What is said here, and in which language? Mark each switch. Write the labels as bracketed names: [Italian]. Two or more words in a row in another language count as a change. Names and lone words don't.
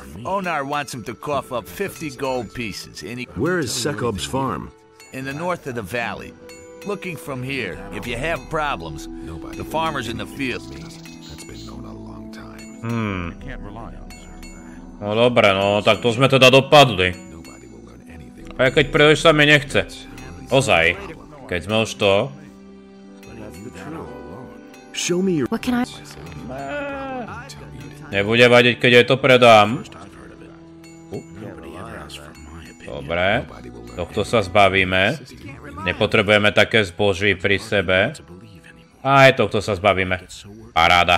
[English] Onar wants him to cough up 50 gold pieces. And Where is Sekov's farm? In the north of the valley. Looking from here, if you have problems, the farmer's in the field. [Slovak] No dobre, no tak to sme teda dopadli. A keď príliš sa mi nechce. Ozaj, keď sme už to... [English] What can I... [Slovak] Nebude vadiť, keď aj to predám. Dobre, tohto sa zbavíme. Nepotrebujeme také zboží pri sebe. Aj tohto sa zbavíme. Paráda.